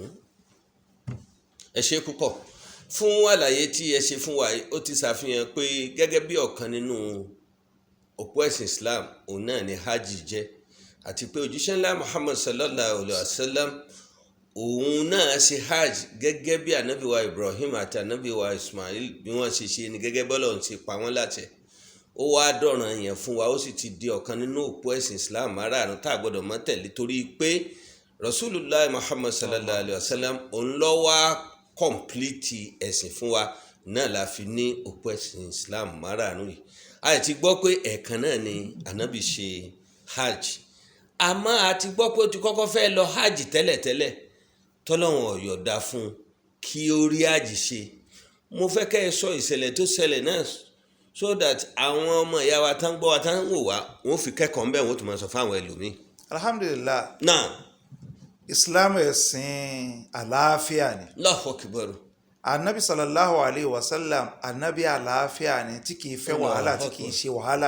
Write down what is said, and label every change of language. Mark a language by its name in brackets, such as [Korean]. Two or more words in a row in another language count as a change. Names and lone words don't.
[Yoruba] ẹ ṣe púpọ̀ fún àlàyé tí ẹ ṣe fún wa ó ti ṣàfihàn pé gẹ́gẹ́ bí ọ̀kan nínú òpó ẹ̀sìn Islam òun náà ni hajj jẹ́ àti pé òjíṣẹ́ ńlá Muhammad [Arabic] صلى الله عليه وسلم [Yoruba] òun náà ṣe hajj gẹ́gẹ́ bí anabiwa Ibrahim àti anabiwa Ismail bí wọ́n ṣe ṣe ni gẹ́gẹ́ bọ́lọ̀ ń ṣe pa wọ́n láṣẹ ó wá dọ̀ràn yẹn fún wa ó sì ti di ọ̀kan nínú òpó ẹ̀sìn Islam márààrún tá a gbọ́dọ̀ mọ́ tẹ̀lé torí pé Rasulullah Muhammad [Arabic] صلى الله عليه وسلم [Yoruba] òun ló wá kọ̀m̀plìtì ẹ̀sìn fún wa náà la fi ní òpó ẹ̀sìn Islam márààrún yìí a ti gbọ́ pé ẹ̀ẹ̀kan náà ni anabi ṣe hajj àmọ́ a ti gbọ́ pé ó ti kọ́kọ́ fẹ́ lọ hajj tẹ́lẹ̀tẹ́lẹ̀ tọ́lọ́run ó yọ̀ǹda fún kí ó rí hajj ṣe mo fẹ́ kẹ́ ẹ sọ ìṣẹ̀lẹ̀ tó ṣẹlẹ̀ náà [English] so that [Yoruba] àwọn ọmọ ìyá wa tán gbọ́ wa tán wò wá wọ́n fi kẹ́kọ̀ọ́ ńbẹ̀ wọ́n tún máa sọ fáwọn ẹlòmíì. alhamdulillah náà islam ẹ̀sìn àlàáfíà ni. [Arabic] الله أكبر. [Yoruba] anabi [Arabic] صلى الله عليه وسلم [Yoruba] anabi àlàáfíà ni tí kìí fẹ́ wàhálà tí kìí ṣe wàhálà.